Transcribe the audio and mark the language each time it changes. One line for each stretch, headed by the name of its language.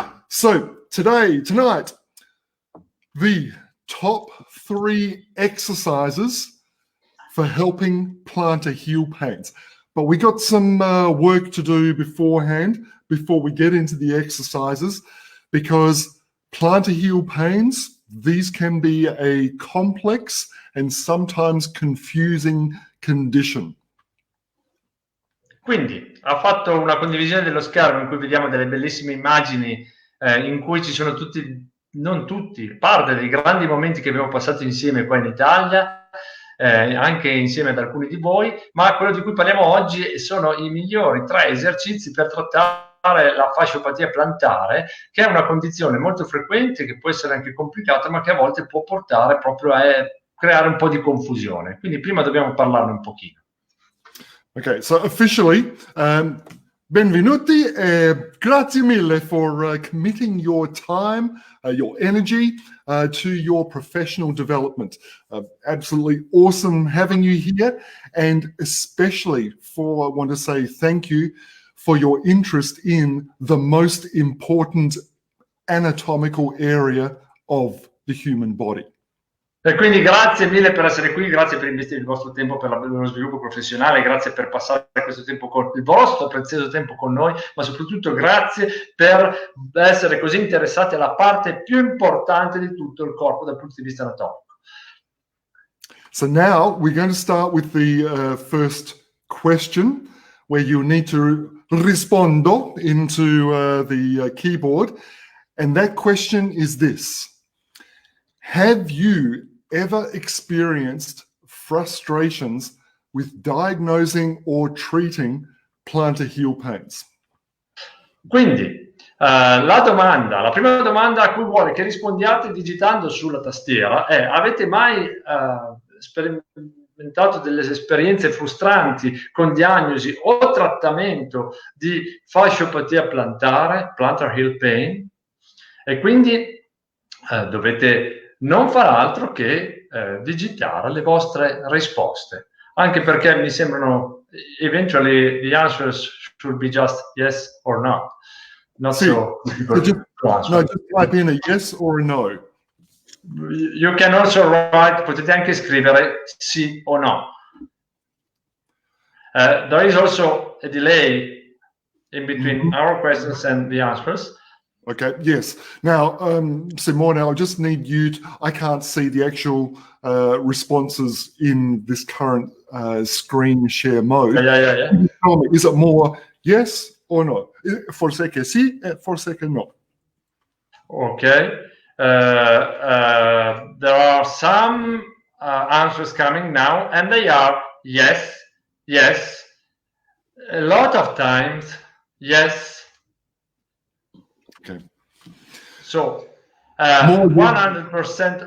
English: So tonight, the top 3 exercises for helping plantar heel pains. But we got some work to do beforehand, before we get into the exercises, because plantar heel pains, these can be a complex and sometimes confusing condition.
Italian: Quindi ha fatto una condivisione dello schermo in cui vediamo delle bellissime immagini in cui ci sono non tutti, parte dei grandi momenti che abbiamo passato insieme qua in Italia, anche insieme ad alcuni di voi, ma quello di cui parliamo oggi sono i migliori 3 esercizi per trattare la fasciopatia plantare, che è una condizione molto frequente, che può essere anche complicata, ma che a volte può portare proprio a creare un po' di confusione. Quindi prima dobbiamo parlarne un pochino.
English: Okay, so officially,
Italian: benvenuti. Grazie mille
English: for committing your time, your energy to your professional development. Absolutely awesome having you here, and especially I want to say thank you for your interest in the most important anatomical area of the human body.
Italian: E quindi grazie mille per essere qui, grazie per investire il vostro tempo per lo sviluppo professionale, grazie per passare questo tempo il vostro prezioso tempo con noi, ma soprattutto grazie per essere così interessati alla parte più importante di tutto il corpo dal punto di vista anatomico.
English: So now we're going to start with the first question, where you need to
Italian: rispondo
English: into the keyboard, and that question is this: have you ever experienced frustrations with diagnosing or treating plantar heel pains?
Italian: Quindi la prima domanda a cui vuole che rispondiate digitando sulla tastiera è: avete mai sperimentato delle esperienze frustranti con diagnosi o trattamento di fasciopatia plantare,
English: plantar heel pain?
Italian: E quindi dovete non far altro che digitare le vostre risposte, anche perché mi sembrano
English: eventually the answers should be just yes or no, not so difficult to answer. No, just type in a yes or a no. You can also write,
Italian: potete anche scrivere sì o no.
English: There is also a delay in between our questions and the answers. Okay, yes. Now, Simone, I just need you I can't see the actual responses in this current screen share mode. Yeah. Tell me, is it more yes or no?
Italian: Forse che sì, forse che no.
English: Okay. There are some answers coming now, and they are yes, yes, a lot of times, yes. Okay. So 100%.